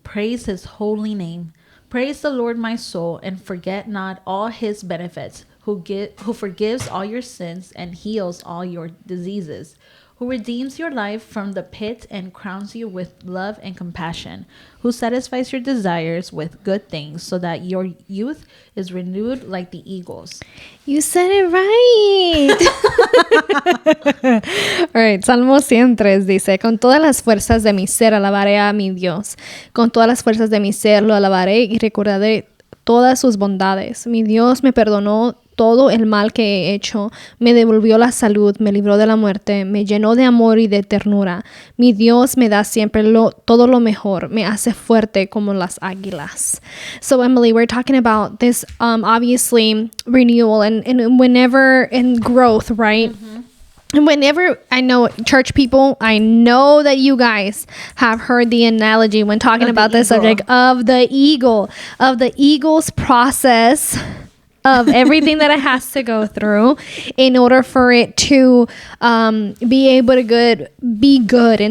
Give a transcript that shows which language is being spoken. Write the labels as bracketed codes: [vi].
[en] Praise his holy name. Praise the Lord, my soul, and forget not all his benefits, who forgives all your sins and heals all your diseases, who redeems your life from the pit and crowns you with love and compassion, who satisfies your desires with good things so that your youth is renewed like the eagles." You said it right. All right, [es] Salmo 103 dice, con todas las fuerzas de mi ser alabaré a mi Dios. Con todas las fuerzas de mi ser lo alabaré y recordaré todas sus bondades. Mi Dios me perdonó todo el mal que he hecho, me devolvió la salud, me libró de la muerte, me llenó de amor y de ternura. Mi Dios me da siempre todo lo mejor, me hace fuerte como las águilas. [en] So Emily, we're talking about this obviously renewal and whenever in growth, right? And whenever, I know church people, I know that you guys have heard the analogy when talking about the subject of the eagle's process of everything that it has to go through in order for it to be able to be good.